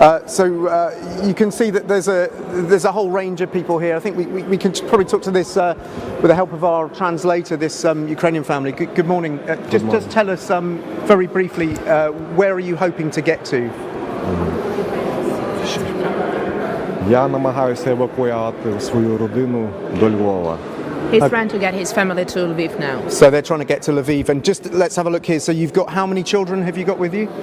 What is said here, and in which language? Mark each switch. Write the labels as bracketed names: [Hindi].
[English] So you can see that there's a whole range of people here. I think we can probably talk to this with the help of our translator. This Ukrainian family. Good morning. Just tell us very briefly where are you hoping to get to? [Ukrainian] Я намагаюся евакуювати свою родину до Львова. [English] He's trying to get his family to Lviv now. So they're trying to get to Lviv, and just let's have a look here. So you've got how many children have you got with you?